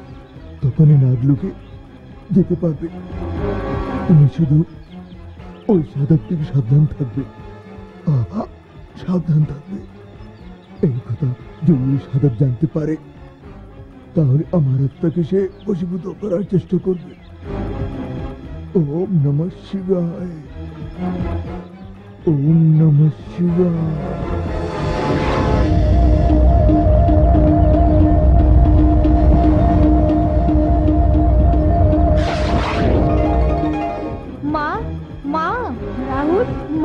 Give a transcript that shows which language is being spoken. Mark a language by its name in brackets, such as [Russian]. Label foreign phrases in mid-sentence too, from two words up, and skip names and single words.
[Bangla] তখনই নাগলোকে যেতে পারবে। তুমি শুধু ওই সাধক থেকে সাবধান থাকবে। সাবধান থাকবে। এই কথা যদি ওই সাধক জানতে পারে তাহলে আমার আত্মাকে সে বশীভূত করার চেষ্টা করবে। [Sanskrit] ওম নমঃ শিবায়। ওম নমঃ শিবায়। [Bangla] মা, মা, রাহুল, মা,